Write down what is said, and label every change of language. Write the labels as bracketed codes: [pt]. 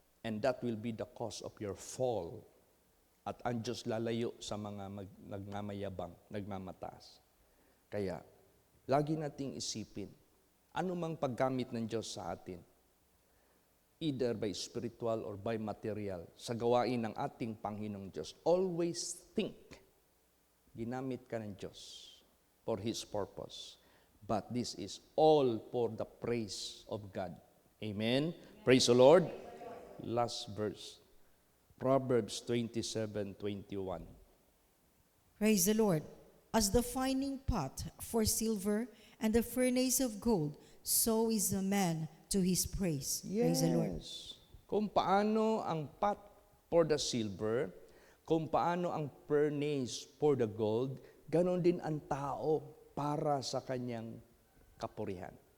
[en] And that will be the cause of your fall. [tl] At ang Diyos lalayo sa mga nagmamayabang, nagmamataas. Kaya, lagi nating isipin, anumang paggamit ng Diyos sa atin, [en] either by spiritual or by material, [tl] sa gawain ng ating Panginoong Diyos, [en] always think, [tl] ginamit ka ng Diyos [en] for His purpose. But this is all for the praise of God. Amen? Praise the Lord. Last verse. Proverbs 27:21. Praise the Lord. As the fining pot for silver and the furnace of gold, so is a man to his praise. Praise the Lord. [tl] Kung paano ang [en] pot for the silver, [tl] kung paano ang [en] furnace for the gold, [tl] ganon din ang tao para sa kanyang kapurihan.